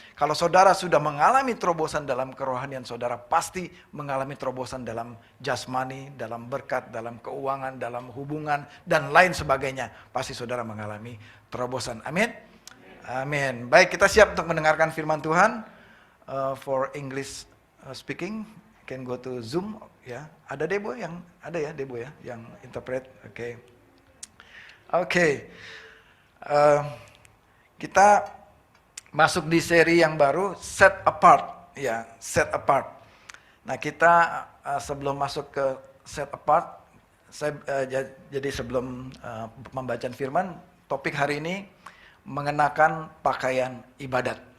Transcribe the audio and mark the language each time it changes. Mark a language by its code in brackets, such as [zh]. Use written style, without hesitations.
[id] Kalau saudara sudah mengalami terobosan dalam kerohanian, saudara pasti mengalami terobosan dalam jasmani, dalam berkat, dalam keuangan, dalam hubungan, dan lain sebagainya. Pasti saudara mengalami terobosan. Amin. Amin. Baik, kita siap untuk mendengarkan firman Tuhan. [en] For English speaking, can go to Zoom. [id] Ya, ada Debo yang ada ya, Debo ya, yang interpret. Oke. Oke. Kita masuk di seri yang baru, Set Apart, ya, Set Apart. Nah, kita sebelum masuk ke Set Apart, jadi sebelum membacaan firman, topik hari ini mengenakan pakaian ibadat.